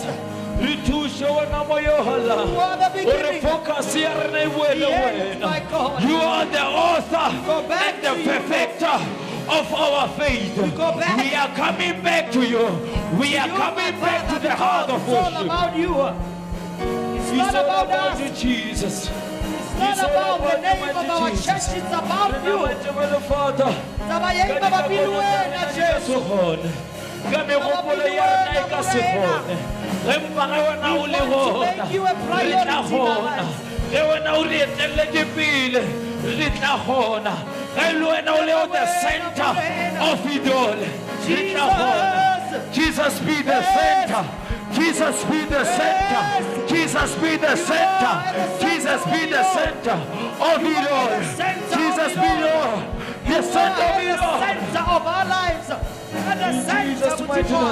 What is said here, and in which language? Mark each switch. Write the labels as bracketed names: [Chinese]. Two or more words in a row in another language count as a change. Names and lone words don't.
[English] You are the author and the perfecter of our faith. We go back. We are coming back to you. We are You, coming my back to Father, the heart of because it's all worship. about you. It's It's not all about about us. you, Jesus. It's not It's all about the about name you, of our Jesus. church. It's about you. Father. [Northern Sotho] Taba ya iba ba pili wena, Jesu. Ka megopolo ya rona e ka se gone ge mpa ge wena o le [English] We want to [Northern Sotho] gona [English] make you a [Northern Sotho] re [English] priority [Northern Sotho] tla [English] in our [Northern Sotho] gona [English] lives. [Northern Sotho] ge wena o re eteleletse pele re tla gona ge le wena o le [English] on the center of it all [Northern Sotho] re tla gona. [English] Jesus be the center. Jesus be the center. Jesus be the center. Jesus be the center of it all. Jesus be the center of it all. The center of our lives. At the center of mighty the